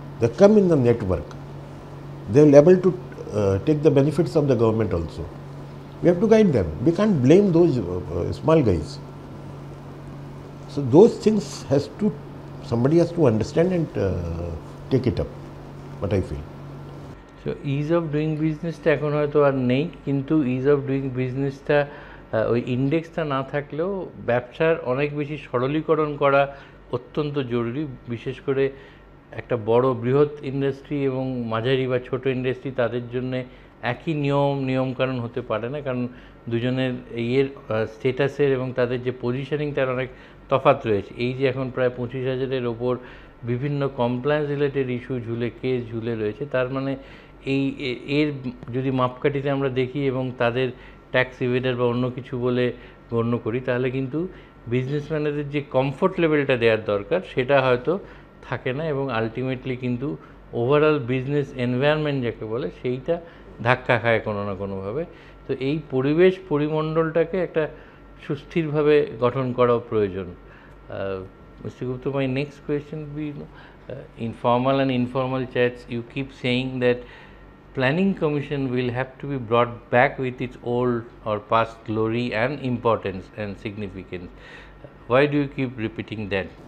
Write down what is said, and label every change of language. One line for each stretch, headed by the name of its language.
English: They come in the network. They will able to take the benefits of the government also. We have to guide them. We can't blame those small guys. So those things somebody has to understand and take it up. What I feel.
Bangla: So ease of doing business টা এখন হয়তো আর নেই, কিন্তু ease of doing business টা ওই ইন্ডেক্সটা না থাকলেও ব্যবসার অনেক বেশি সরলীকরণ করা অত্যন্ত জরুরি। বিশেষ করে একটা বড় বৃহৎ ইন্ডাস্ট্রি এবং মাঝারি বা ছোট ইন্ডাস্ট্রি, তাদের জন্য একই নিয়মকানুন হতে পারে না, কারণ দুজনের স্টেটাসের এবং তাদের যে পজিশনিং তার অনেক তফাৎ রয়েছে। এই যে এখন প্রায় 25,000-এর ওপর বিভিন্ন কমপ্লায়েন্স রিলেটেড ইস্যু কেস ঝুলে রয়েছে, তার মানে এর যদি মাপকাঠিতে আমরা দেখি এবং তাদের ট্যাক্স ইভেডার বা অন্য কিছু বলে গণ্য করি, তাহলে কিন্তু বিজনেসম্যানদের যে কমফোর্ট লেভেলটা দেওয়ার দরকার সেটা হয়তো থাকে না, এবং আলটিমেটলি কিন্তু ওভারঅল বিজনেস এনভায়রনমেন্ট যাকে বলে সেইটা ধাক্কা খায় কোনো না কোনোভাবে। তো এই পরিমণ্ডলটাকে একটা সুস্থিরভাবে গঠন করাও প্রয়োজন।
English: Mr. Gupta, my next question would be, in formal and informal chats, you keep saying that Planning Commission will have to be brought back with its old or past glory and importance and significance. Why do you keep repeating that?